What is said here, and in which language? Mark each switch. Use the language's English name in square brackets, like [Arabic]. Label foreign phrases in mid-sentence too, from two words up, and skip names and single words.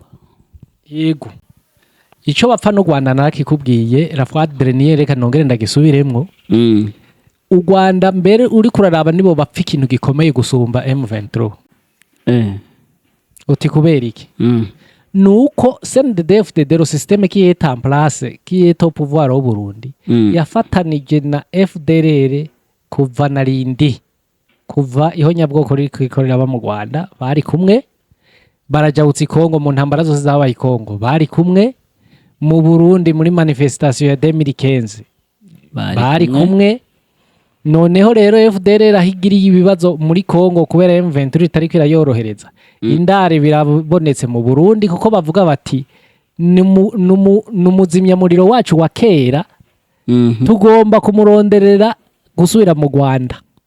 [Rundi] yego ico bapfa n'u Rwanda nakikubwiye Rafat Dernier reka nongere ndagisubiremwo u Rwanda mbere uri kuraraba nibo bapfa ikintu gikomeye gusumba M23 uti kubera iki nuko CNDD-FDD [French] le système qui est en place qui est au pouvoir au Burundi [Rundi] yafatanije na FDLR kuva na rindi kuva ihonyabwoko rikorera aba mu Rwanda bari kumwe barajawutse Kongo mu ntambara zose zabaye Kongo bari kumwe mu Burundi muri manifestation ya 2015 bari kumwe noneho rero FDLR ahigiriye ibibazo muri Kongo kubera M23 itariko irayorohereza indare birabonetse mu Burundi kuko bavuga bati numuzimya muriro wacu wa kera tugomba kumuronderera gusubira mu Rwanda